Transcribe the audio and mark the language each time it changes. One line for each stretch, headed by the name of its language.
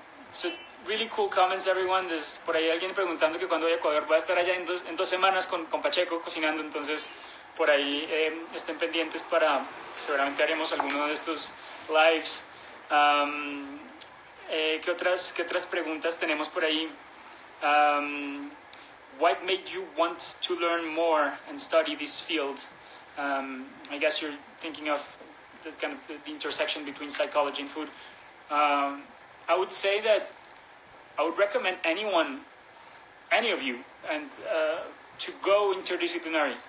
English: So really cool comments, everyone. There's
Spanish: por ahí alguien preguntando que cuando voy a Ecuador voy a estar allá en dos semanas con Pacheco cocinando, entonces por ahí estén pendientes para seguramente haremos alguno de estos lives. ¿Qué otras preguntas tenemos por ahí?
English: What made you want to learn more and study this field? I guess you're thinking of the kind of the intersection between psychology and food. I would say that I would recommend anyone, any of you, and to go interdisciplinary.